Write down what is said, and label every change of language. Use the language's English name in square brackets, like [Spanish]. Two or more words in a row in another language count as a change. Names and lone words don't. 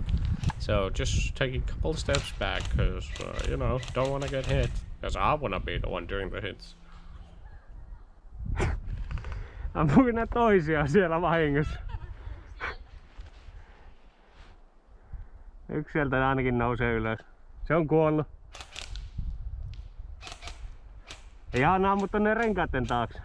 [English] So just take a couple steps back, cause you know, don't want to get hit. Cause I want to be the one doing the hits. [Finnish] Ammuin nää toisiaan siellä vahingossa. Yksi sieltä ainakin nousee ylös. Se on kuollut. Ja on ammuttu ne renkaiden taakse.